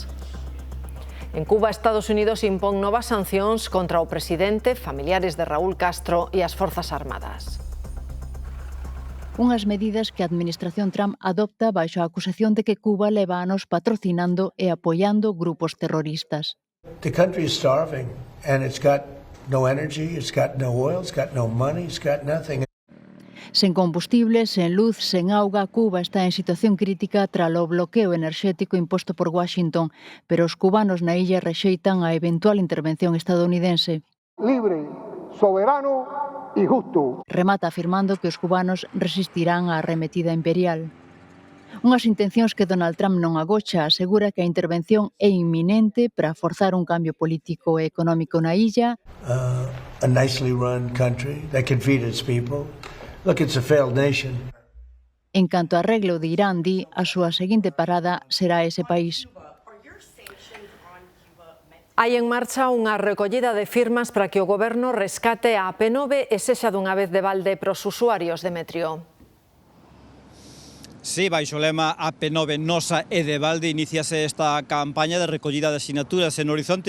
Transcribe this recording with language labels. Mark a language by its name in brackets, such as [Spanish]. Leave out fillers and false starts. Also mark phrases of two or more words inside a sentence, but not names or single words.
[Galician] En Cuba, Estados Unidos impón novas sancións contra o presidente, familiares de Raúl Castro e as Forzas Armadas. Unhas medidas que a administración Trump adopta baixo a acusación de que Cuba leva anos patrocinando e apoiando grupos terroristas. [English] The country is starving and it's got no energy, it's got no oil, it's got no money, it's got nothing. [Galician] Sen combustible, sen luz, sen auga, Cuba está en situación crítica tras o bloqueo enerxético imposto por Washington, pero os cubanos na illa rexeitan a eventual intervención estadounidense. [Spanish] Libre, soberano y justo. [Galician] Remata afirmando que os cubanos resistirán á arremetida imperial. Unhas intencións que Donald Trump non agocha, asegura que a intervención é inminente para forzar un cambio político e económico na illa. [English] A nicely run country that can feed its people. Look, it's a failed nation. [Galician] En canto a arreglo de Irán, di, a súa seguinte parada será ese país. Hai en marcha unha recollida de firmas para que o Goberno rescate a AP9 e sexa dunha vez de balde pros usuarios, Demetrio. Sí, baixo o lema AP9 nosa e de balde iníciase esta campaña de recollida de asinaturas en horizonte.